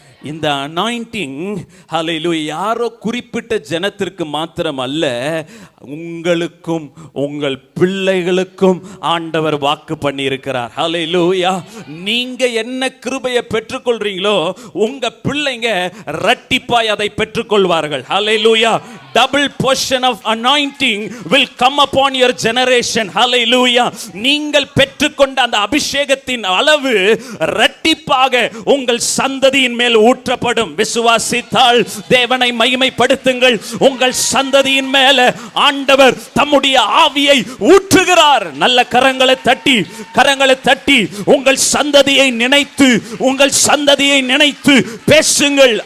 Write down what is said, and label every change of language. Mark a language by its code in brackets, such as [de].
[ta] இந்த அனாயிண்டிங், ஹல்லேலூயா, யாரோ குறிப்பிட்ட ஜனத்திற்கு மாத்திரம் அல்ல, உங்களுக்கும் உங்கள் பிள்ளைகளுக்கும் ஆண்டவர் வாக்கு பண்ணி இருக்கிறார். ஹல்லேலூயா. நீங்க என்ன கிருபையை பெற்றுக்கொள்றீங்களோ உங்க பிள்ளைங்க இரட்டிப்பாய் அதை பெற்றுக்கொள்வார்கள். ஹல்லேலூயா. [en] Double portion of anointing will come upon your generation. Hallelujah. [ta] நீங்கள் பெற்றுக்கொண்ட அந்த அபிஷேகத்தின் அளவு இரட்டிப்பாக உங்கள் சந்ததியின் மேல் ஊற்றப்படும். விசுவாசித்தால் தேவனை மகிமைப்படுத்துங்கள். உங்கள் சந்ததியின் மேல ஆண்டவர் தம்முடைய ஆவியை ஊற்றுகிறார். நல்ல கரங்களை தட்டி, கரங்களை தட்டி உங்கள் சந்ததியை நினைத்து, உங்கள் சந்ததியை நினைத்து பேசுங்கள்.